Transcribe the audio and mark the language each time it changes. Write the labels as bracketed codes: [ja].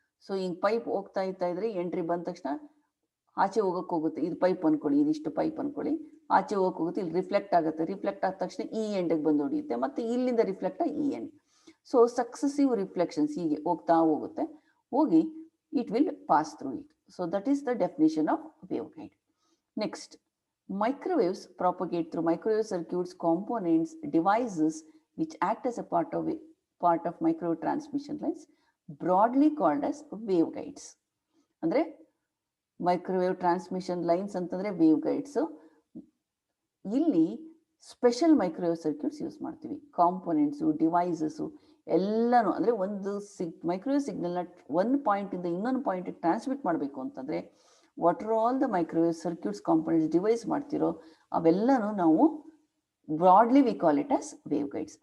[kn] So ಹಿಂಗೆ pipe ಹೋಗ್ತಾ ಇದ್ರೆ ಎಂಟ್ರಿ ಬಂದ ತಕ್ಷಣ ಆಚೆ ಹೋಗಕ್ಕೆ ಹೋಗುತ್ತೆ. ಇದು ಪೈಪ್ ಅನ್ಕೊಳ್ಳಿ, ಇದಿಷ್ಟು ಪೈಪ್ ಅನ್ಕೊಳ್ಳಿ, ಆಚೆ ಹೋಗಕ್ಕೆ ಹೋಗುತ್ತೆ, ಇಲ್ಲಿ ರಿಫ್ಲೆಕ್ಟ್ ಆಗುತ್ತೆ. ರಿಫ್ಲೆಕ್ಟ್ ಆದ ತಕ್ಷಣ ಈ ಎಂಡಿಗೆ ಬಂದು ಹೊಡಿಯುತ್ತೆ, ಮತ್ತೆ ಇಲ್ಲಿಂದ ರಿಫ್ಲೆಕ್ಟ್ ಆಗಿ ಈ ಎಂಡ್. ಸೊ ಸಕ್ಸಸಿವ್ ರಿಫ್ಲೆಕ್ಷನ್ಸ್ ಹೀಗೆ ಹೋಗ್ತಾ ಹೋಗುತ್ತೆ, ಹೋಗಿ [en] it will pass through it. So that is the definition of waveguide. Next, microwaves propagate through microwave circuits, components, devices which act as a part of microwave transmission lines, broadly called as waveguides. [kn] ಅಂದ್ರೆ microwave transmission lines ಅಂತಂದ್ರೆ wave guides. ಇಲ್ಲಿ special microwave circuits use ಮಾಡ್ತೀವಿ. Components, devices ಎಲ್ಲನೂ ಅಂದರೆ ಒಂದು microwave ಸಿಗ್ನಲ್ನ ಒಂದು ಪಾಯಿಂಟಿಂದ ಇನ್ನೊಂದು ಪಾಯಿಂಟಿಗೆ ಟ್ರಾನ್ಸ್ಮಿಟ್ ಮಾಡಬೇಕು ಅಂತಂದರೆ [en] what are all the microwave circuits, [kn] components, device ಮಾಡ್ತಿರೋ ಅವೆಲ್ಲನೂ ನಾವು [en] Broadly we call it as waveguides.